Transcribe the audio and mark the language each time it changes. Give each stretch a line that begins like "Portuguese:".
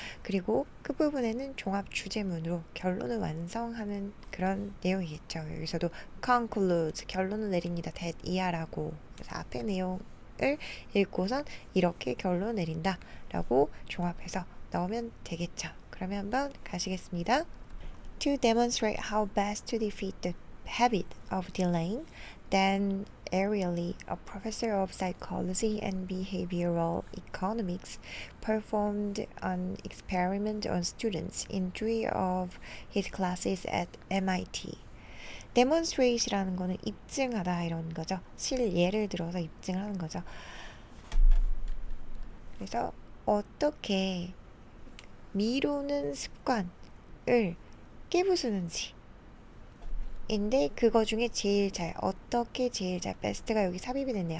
Korean: 그리고 끝부분에는 종합 주제문으로 결론을 완성하는 그런 내용이겠죠. 여기서도 conclude, 결론을 내립니다. that 이하라고. 그래서 앞에 내용을 읽고선 이렇게 결론을 내린다 라고 종합해서 넣으면 되겠죠. 그러면 한번 가시겠습니다.
English: To demonstrate how best to defeat the habit of delaying, Dan Ariely, a professor of psychology and behavioral economics, performed an experiment on students in 3 of his classes at MIT.
Korean: demonstrate이라는 거는 입증하다 이런 거죠. 실예를 들어서 입증하는 거죠. 그래서 어떻게 미루는 습관을 깨부수는지 인데 그거 중에 제일 잘 어떻게 제일 잘 best가 여기 삽입이 됐네요.